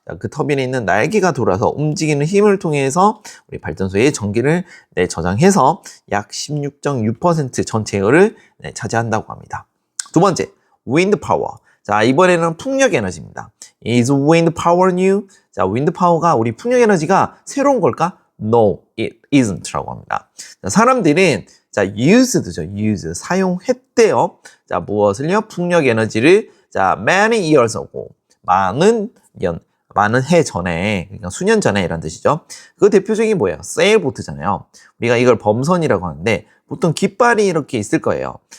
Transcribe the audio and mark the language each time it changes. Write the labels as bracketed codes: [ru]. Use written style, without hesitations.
[ko] 그 터빈에 있는 날개가 돌아서 움직이는 힘을 통해서 우리 발전소에 전기를 저장해서 약 16.6% 전체를 차지한다고 합니다. 두 번째, wind power. 자, 이번에는 풍력 에너지입니다. [en] Is wind power new? [ko] 자, wind power가 우리 풍력 에너지가 새로운 걸까? [en] No, it isn't [ko] 라고 합니다. 자, 사람들은 use 사용했대요. 자, 무엇을요? 풍력 에너지를 [en] many years ago, [ko] 많은 해 전에, 그러니까 수년 전에 이런 뜻이죠. 그 대표적인 뭐예요? 세일보트잖아요. 우리가 이걸 범선이라고 하는데 보통 깃발이 이렇게 있을 거예요.